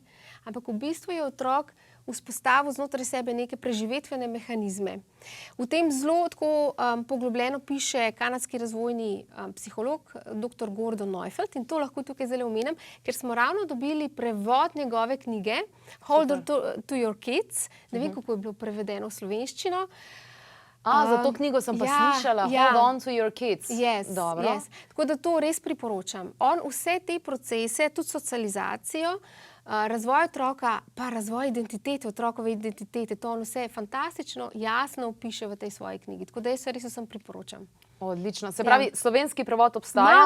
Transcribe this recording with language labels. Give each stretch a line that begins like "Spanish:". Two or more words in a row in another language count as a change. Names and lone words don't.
Slovenian: Ampak v bistvu je otrok vzpostavil znotraj sebe neke preživetvene mehanizme. V tem zelo tako poglobljeno piše kanadski razvojni psiholog, dr. Gordon Neufeld, in to lahko tukaj zdaj omenim, ker smo ravno dobili prevod njegove knjige Hold on to your kids. Ne vem, kako je bilo prevedeno v slovenščino. Za to knjigo sem pa slišala, Hold on to your kids. Yes. Dobro. Tako da to res priporočam. On vse te procese, tudi socializacijo, razvoj otroka, pa razvoj identitete, otrokove identitete, to on vse fantastično, jasno opiše v tej svoji knjigi. Tako da jaz res vsem priporočam. Odlično. Se pravi, slovenski prevod obstaja?